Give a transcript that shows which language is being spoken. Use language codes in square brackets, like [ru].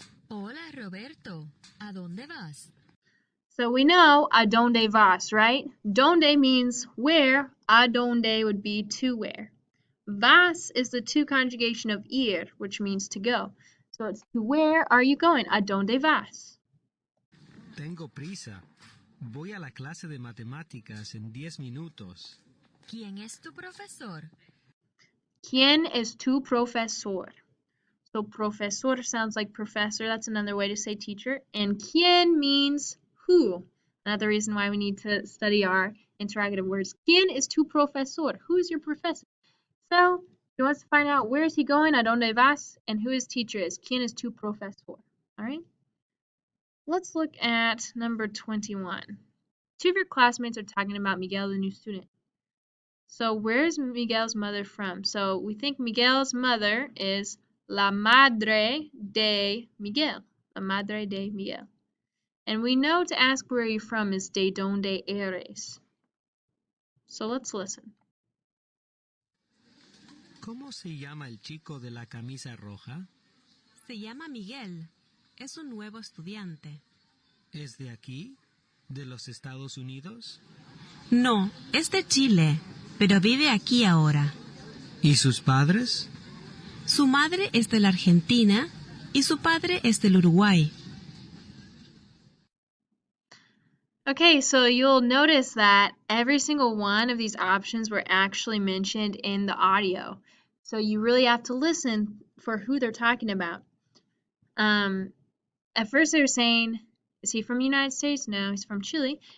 [es] Hola, Roberto. ¿A dónde vas? [en] So we know [es] a donde vas, [en] right? Donde means where, a donde would be to where. Vas is the to conjugation of ir, which means to go. So it's to where are you going? [es] A donde vas? Tengo prisa. Voy a la clase de matemáticas en 10 minutos. ¿Quién es tu profesor? ¿Quién es tu profesor? [en] So profesor sounds like professor. That's another way to say teacher. And quién means who. Another reason why we need to study our interrogative words. [es] ¿Quién es tu profesor? [en] Who is your professor? So he wants to find out where is he going, [es] a donde vas, [en] and who his teacher is. [es] ¿Quién es tu profesor? [en] All right. Let's look at number 21. Two of your classmates are talking about Miguel, the new student. So where's Miguel's mother from? So we think Miguel's mother is [es] la madre de Miguel. La madre de Miguel. [en] And we know to ask where you're from is [es] de donde eres. [en] So let's listen. [es] ¿Cómo se llama el chico de la camisa roja? Se llama Miguel. Es un nuevo estudiante. ¿Es de aquí? ¿De los Estados Unidos? No, es de Chile, pero vive aquí ahora. ¿Y sus padres? Su madre es de la Argentina y su padre es del Uruguay. [en] Okay, so you'll notice that every single one of these options were actually mentioned in the audio. So you really have to listen for who they're talking about. At first they were saying, is he from the United States? No, he's from Chile.